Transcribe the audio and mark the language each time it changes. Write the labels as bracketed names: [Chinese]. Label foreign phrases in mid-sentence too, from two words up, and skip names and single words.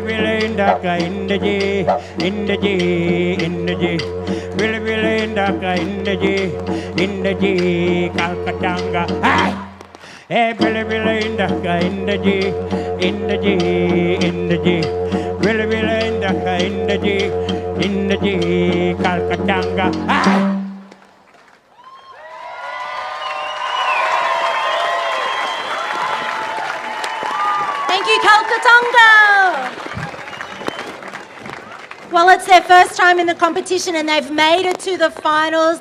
[English] Billy Indaka Indaji, Indaji, Indaji, Billy Billy Indaka Indaji, Indaji, Kalkatanga, hey, Billy Billy Indaka Indaji, Indaji, Indaji, Billy Billy Indaka Indaji, Indaji, Kalkatanga, Well, it's their first time in the competition and they've made it to the finals.